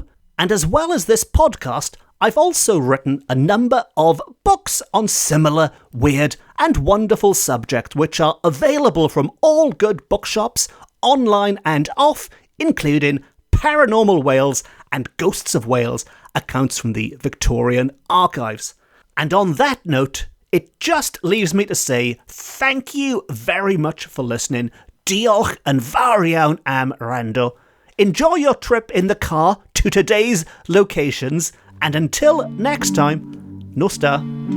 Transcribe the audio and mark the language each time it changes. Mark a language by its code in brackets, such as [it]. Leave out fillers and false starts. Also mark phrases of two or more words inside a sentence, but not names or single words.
[en] And as well as this podcast, I've also written a number of books on similar weird and wonderful subjects, which are available from all good bookshops, online and off, including Paranormal Wales and Ghosts of Wales, accounts from the Victorian Archives. And on that note, it just leaves me to say thank you very much for listening. [cy] Diolch yn fawr iawn am wrando. [en] Enjoy your trip in the car to today's locations, and until next time, [cy] nos da.